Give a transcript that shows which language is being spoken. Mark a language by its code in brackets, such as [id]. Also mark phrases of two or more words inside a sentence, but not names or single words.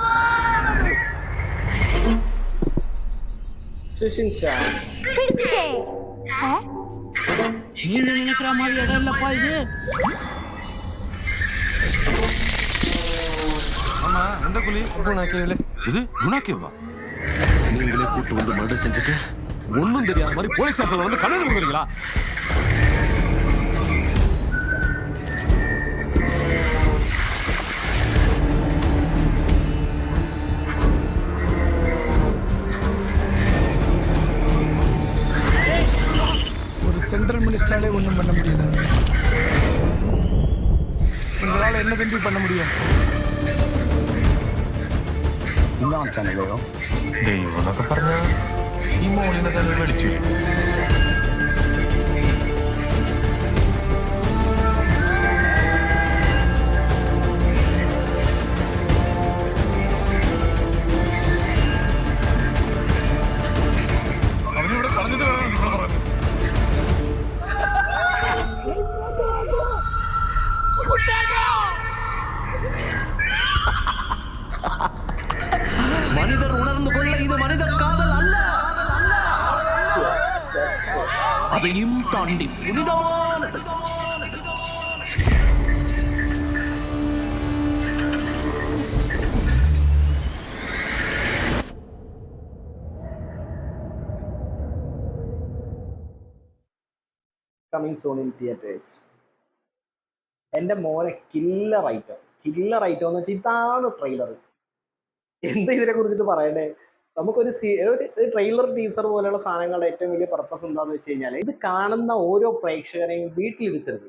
[ml] സുഷിൻ ശ്യാം [ta] നീ നിனைக்கிற மாதிரி இடம் இல்லப்பா இது. ஆமா, எந்த குழி? குணாக்கேவில. இது குணாக்கேவா? நீங்களே கூட்டு வந்து மர்டர் செஞ்சுட்டு ஒன்றும் தெரியாத மாதிரி போலீஸ் ஸ்டேஷன்ல வந்து கல்யாணம் கொடுக்குறீங்களா? ஒரு சென்ட்ரல் மினிஸ்டராலே ஒன்றும் பண்ண முடியல. உங்களால் என்ன தம்பி பண்ண முடியும்? [ml] ചാനലോ ദൈവം എന്നൊക്കെ പറഞ്ഞ ഈ മോളിനെ തന്നെ മേടിച്ചു. അവനിവിടെ പറഞ്ഞിട്ട് വേണം നിങ്ങൾ പറഞ്ഞു. [ta] மனிதர் உணர்ந்து கொள்ள இது மனித காதல் அல்ல, அதையும் தாண்டி புனிதமானது. [en] coming soon in theatres. [ml] എൻ്റെ മോനെ [en] killer item [ml] എന്ന് വെച്ചാൽ ഇതാണ് ട്രെയിലർ. എന്താ ഇതിനെ കുറിച്ചിട്ട് പറയണ്ടേ? നമുക്കൊരു ട്രെയിലർ ടീസർ പോലെയുള്ള സാധനങ്ങളുടെ ഏറ്റവും വലിയ പർപ്പസ് എന്താണെന്ന് വെച്ച് കഴിഞ്ഞാൽ, ഇത് കാണുന്ന ഓരോ പ്രേക്ഷകരെയും വീട്ടിലിരുത്തരുത്.